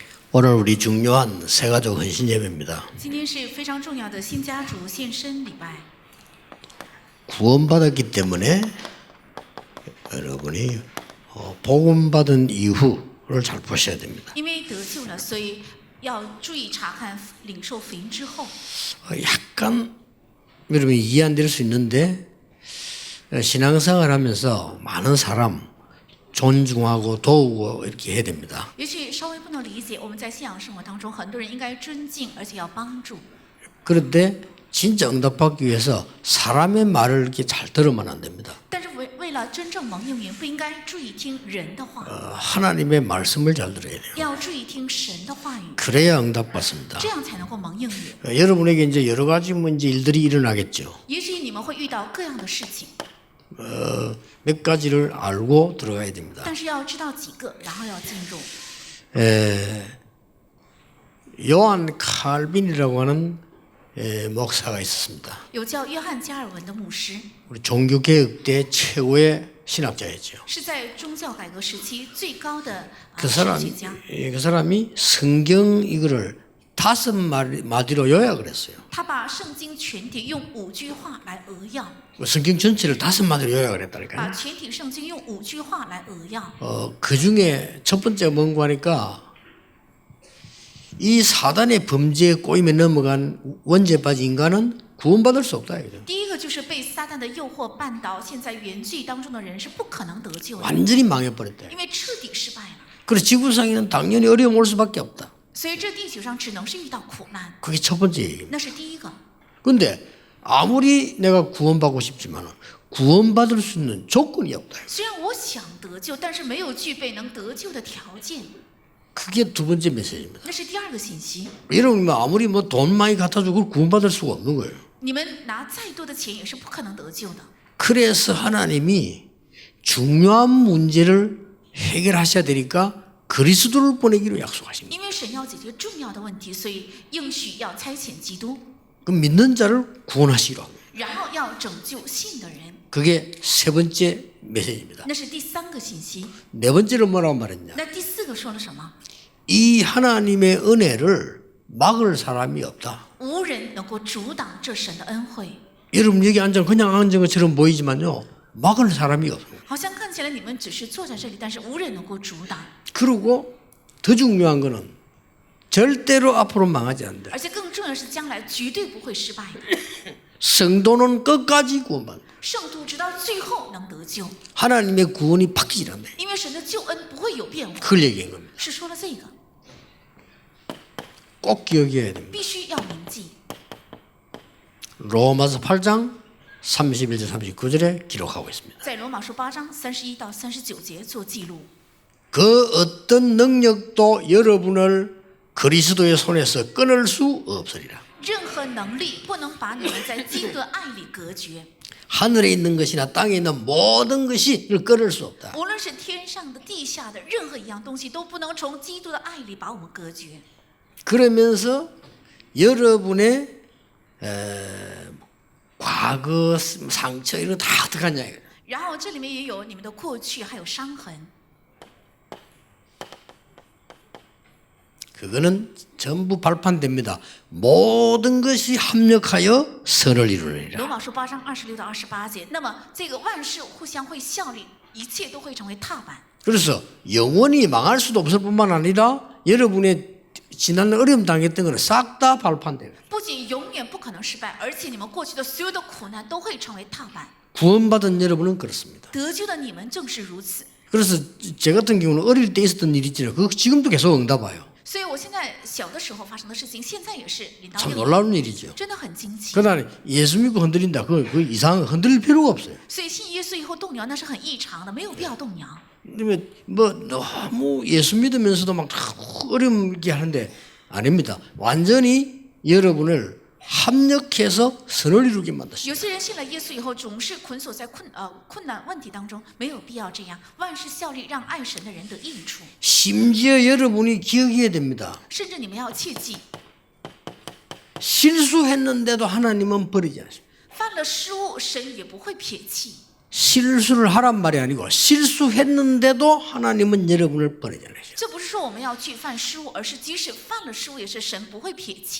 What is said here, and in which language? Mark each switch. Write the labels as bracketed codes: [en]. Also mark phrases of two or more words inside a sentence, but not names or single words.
[ko] 오늘 우리 중요한 새가족 헌신 예배입니다. [zh] 今天是非常重要的新家族献身礼拜。 [ko] 구원받았기 때문에 여러분이 복음 받은 이후를 잘 보셔야 됩니다. [zh] 因为得救了，所以要注意查看领受福音之后。 [ko] 약간 여러분이 이해 안 될 수 있는데 신앙생활하면서 많은 사람 존중하고 도우고 이렇게 해야 됩니다. [zh] 也许稍微不能理解，我们在信仰生活当中，很多人应该尊敬，而且要帮助。 [ko] 그런데 진짜 응답받기 위해서 사람의 말을 이렇게 잘 들으면 안 됩니다. [zh] 但是为了真正蒙应允，不应该注意听人的话， [ko] 하나님의 말씀을 잘 들어야 돼요. [zh] 要注意听神的话语， [ko] 그래야 응답받습니다. [zh] 这样才能够蒙应允。 [ko] 여러분에게 이제 여러 가지 문제 일들이 일어나겠죠. [zh] 也许你们会遇到各样的事情， [ko] 몇 가지를 알고 들어가야 됩니다. [zh] 但是要知道几个，然后要进入。 [ko] 요한 칼빈이라고 하는 목사가 있었습니다. [zh] 有叫约翰加尔文的牧师， [ko] 우리 종교개혁 때 최고의 신학자였죠. [zh] 是在宗教改革时期最高的 [ko] 그 [zh] 神学家。 [ko] 사람이 성경 이거를 5마디로 요약을 했어요. [zh] 他把圣经全体用5句话来扼要， [ko] 성경 전체를 5마디로 요약을 [zh] 把 [ko] 했다니까요. [zh] 全体圣经用5句话来扼要。 [ko] 그 중에 첫 번째 뭔가 하니까 이 사단의 범죄에 꼬임에 넘어간 원죄 빠진 인간은 구원받을 수 없다. 이거죠. [zh] 第一个就是被撒旦的诱惑绊倒，现在原罪当中的人是不可能得救的， [ko] 완전히 망해버렸다. [zh] 因为彻底失败了。 [ko] 그래서 지구상에는 당연히 어려움 올 수밖에 없다. [zh] 所以这地球上只能是遇到苦难， [ko] 그게 첫 번째 얘기입니다. [zh] 那是第一个。 [ko] 근데 아무리 내가 구원받고 싶지만 구원받을 수 있는 조건이 없다. [zh] 虽然我想得救，但是没有具备能得救的条件， [ko] 그게 두 번째 메시지입니다. [zh] 那是第二个信息。 [ko] 여러분 아무리 뭐 돈 많이 갖다 주고 구원받을 수가 없는 거예요. [zh] 你们拿再多的钱也是不可能得救的。 [ko] 그래서 하나님이 중요한 문제를 해결하셔야 되니까 그리스도를 보내기로 약속하신 거예요. [zh] 因为神要解决重要的问题，所以应许要差遣基督， [ko] 그 믿는 자를 구원하시기로 합니다. [zh] 然后要拯救信的人， [ko] 그게 세 번째 메시지입니다. [zh] 那是第三个信息。 [ko] 네 번째로 뭐라고 말했냐? [zh] 那第四个说了什么？ [ko] 이 하나님의 은혜를 막을 사람이 없다. [zh] 无人能够阻挡这神的恩惠。 [ko] 여러분 여기 그냥 앉은 것처럼 보이지만요. 막을 사람이 없어요. [zh] 好像看起来你们只是坐在这里，但是无人能够阻挡。 [ko] 그리고 더 중요한 거는 절대로 앞으로 망하지 않는다. [zh] 而且更重要的是，将来绝对不会失败。 [ko] 성도는 끝까지 구원받는다. [zh] 圣徒直到最后能得救， [ko] 하나님의 구원이 바뀌지 않는다. [zh] 因为神的救恩不会有变化。 [ko] 그걸 얘기한 겁니다. [zh] 是说了这个， [ko] 꼭 기억해야 됩니다. [zh] 必须要铭记。 [ko] 로마서 8장 31절 39절에 기록하고 있습니다. [zh] 在罗马书8章31到39节做记录。 [ko] 그 어떤 능력도 여러분을 그리스도의 손에서 끊을 수 없으리라. [zh] 任何能力不能把你们在基督的爱里隔绝， [ko] 하늘에 있는 것이나 땅에 있는 모든 것이 이를 끊을 수 없다. [zh] 无论是天上的、地下的，任何一样东西都不能从基督的爱里把我们隔绝。 [ko] 그러면서 여러분의 과거 상처 이런 거 다 어떡하냐 이거예요. [zh] 然后这里面也有你们的过去，还有伤痕， [ko] 그거는 전부 발판됩니다. 모든 것이 합력하여 선을 이루느니라. [zh] 罗马书8章26到28节。那么这个万事互相会效力，一切都会成为踏板。 [ko] 그래서 영원히 망할 수도 없을 뿐만 아니라 여러분의 지난 어려움 당했던 거는 싹 다 발판돼요. [zh] 不仅永远不可能失败，而且你们过去的所有的苦难都会成为踏板。 [ko] 구원받은 여러분은 그렇습니다. [zh] 得救的你们正是如此。 [ko] 그래서 제 같은 경우는 어릴 때 있었던 일이 있잖아요. 그거 지금도 계속 응답 와요. [zh] 所以我现在小的时候发生的事情，现在也是领导 [ko] 참 [zh] 应允， [ko] 놀라운 일이죠. [zh] 真的很惊奇。 [ko] 그다음에 예수 믿고 흔들린다. 그거 이상한 거 흔들릴 필요가 없어요. [zh] 所以信耶稣以后动摇，那是很异常的，没有必要动摇。 [ko] 그러면 뭐 너무 예수 믿으면서도 막 어렵게 하는데 아닙니다. 완전히 여러분을 합력해서 선을 이루게 만드십니다. [zh] 有些人信了耶稣以后，总是捆锁在困难问题当中，没有必要这样。万事效力，让爱神的人得益处。 [ko] 심지어 여러분이 기억해야 됩니다. [zh] 甚至你们要切记， [ko] 실수했는데도 하나님은 버리지 않습니다. [zh] 犯了失误，神也不会撇弃。 [ko] 실수를 하란 말이 아니고 실수했는데도 하나님은 여러분을 버리지 않으셔요. [zh] 这不是说我们要去犯失误，而是即使犯了失误，也是神不会撇弃。